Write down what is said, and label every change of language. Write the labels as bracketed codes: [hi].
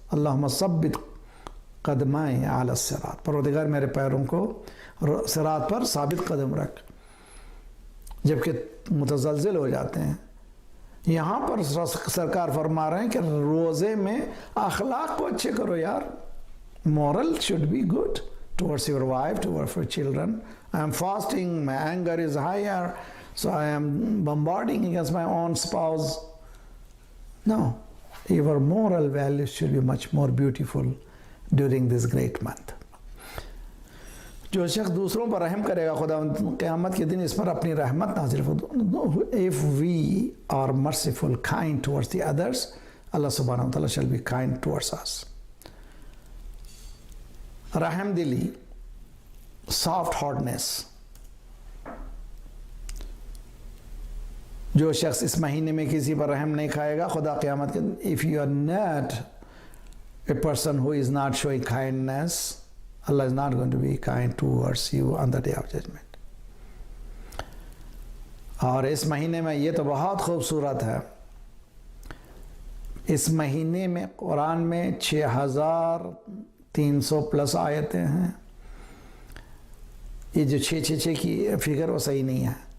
[ar] اللہم ثبت قدمائے علی الصراط، [ur] پروردگار میرے پیروں کو صراط پر ثابت قدم رکھ، جبکہ متزلزل ہو جاتے ہیں. یہاں پر سرکار فرما رہے ہیں کہ روزے میں اخلاق کو اچھے کرو یار. [en] moral should be good towards your wife, towards your children. I am fasting, my anger is higher, so I am bombarding against my own spouse. No, your moral values should be much more beautiful during this great month. [ur] جو شخص دوسروں پر رحم کرے گا، خدا قیامت کے دن اس پر اپنی رحمت نازل فرمائے. [en] If we are merciful, kind towards the others, Allah subhanahu wa ta'ala shall be kind towards us. [ur] رحم دلی، [en] soft heartedness. [ur] جو شخص اس مہینے میں کسی پر رحم نہیں کھائے گا، خدا قیامت کے دن [en] if you are not a person who is not showing kindness, Allah is not going to be kind towards you on the day of judgment. [ur] اور اس مہینے میں یہ تو بہت خوبصورت ہے، اس مہینے میں قرآن میں 6300 پلس آیتیں ہیں. یہ جو 666 کی فگر وہ صحیح نہیں ہے.